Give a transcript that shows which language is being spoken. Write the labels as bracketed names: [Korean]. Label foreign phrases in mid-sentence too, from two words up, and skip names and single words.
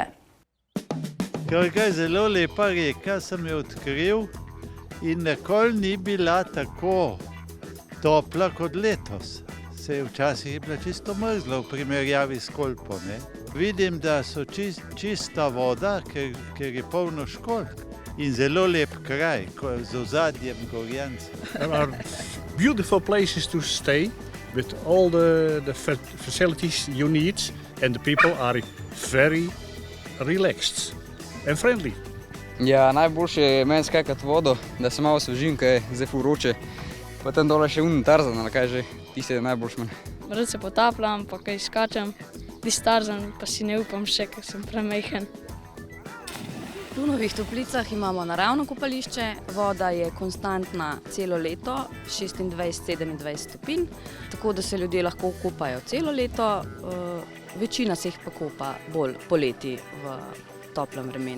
[Slovenian] Krka je zelo lepa reka, sem jo odkril in nikoli ni bila tako topla kot letos. Včasih je bila čisto mrzla v primerjavi s Kolpo, ne. Vidim, da so čista voda, ker je polno školjk in zelo lep kraj, z ozadjem Gorjance. [English] There are beautiful places to stay with all the facilities you need and the people are very relaxed and friendly. [Slovenian] Ja, najboljše je meni skakati vodo, da se malo osvežim, kaj je zdaj vroče. Pa tam dole še Tarzan, ali kaj že, tisti je najboljši meni. Rad se potapljam, pa kaj skačem, tisti Tarzan pa si ne upam še, ker sem premajhen. V Klunovih Toplicah imamo naravno kopališče, voda je konstantna celo leto, 26-27 stopinj, tako da se ljudje lahko kopajo celo leto, večina se jih pa kopa bolj poleti v toplem vremenu.